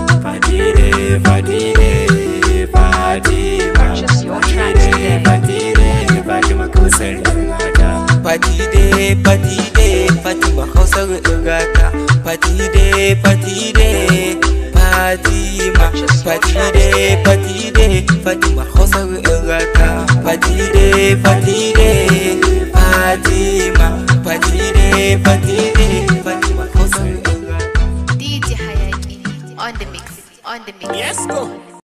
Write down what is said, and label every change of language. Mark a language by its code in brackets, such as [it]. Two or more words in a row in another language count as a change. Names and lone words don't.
[ha] Fati day, Fati day, Fatima. [en] Purchase your tracks today. [ha] Fati day, Fatima, ko sarkin mata. Fati day, Fati day, Fatima, Hausar ƴar gata. Fati day, Fati day, Fatima. [en] Purchase your Fati tracks day, today. [ha] Fati day, Fatima, Hausar ƴar gata. Fati day, Fati day, Fatima. Fati day, Fati day, Fatima, Hausar ƴar gata. [en] D J Hayaki on the mix. On the mix. Yes, go.